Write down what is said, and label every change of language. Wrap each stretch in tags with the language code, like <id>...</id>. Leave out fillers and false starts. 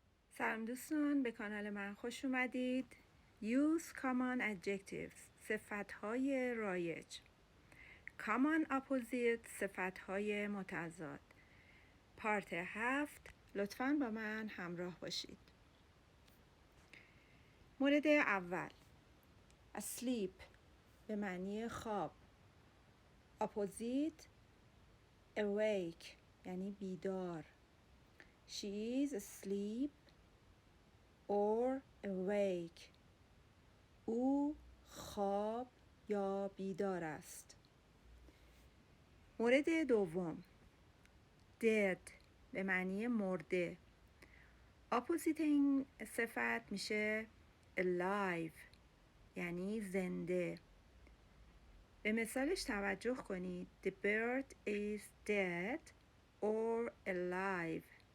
<fa>سلام دوستان، به کانال من خوش اومدید.</fa> <en>Use common adjectives،</en> <fa>صفتهای رایج.</fa> <en>Common opposite،</en> <fa>صفتهای متضاد. پارت 7، لطفاً با من همراه باشید. مورد اول، asleep به معنی خواب. Opposite awake یعنی بیدار.</fa> <en>She is asleep or awake.</en> <fa>او خواب یا بیدار است. مورد دوم، dead به معنی مرده. اپوزیت این صفت میشه alive یعنی زنده. به مثالش توجه کنید.</fa> <en>The bird is dead or alive.</en>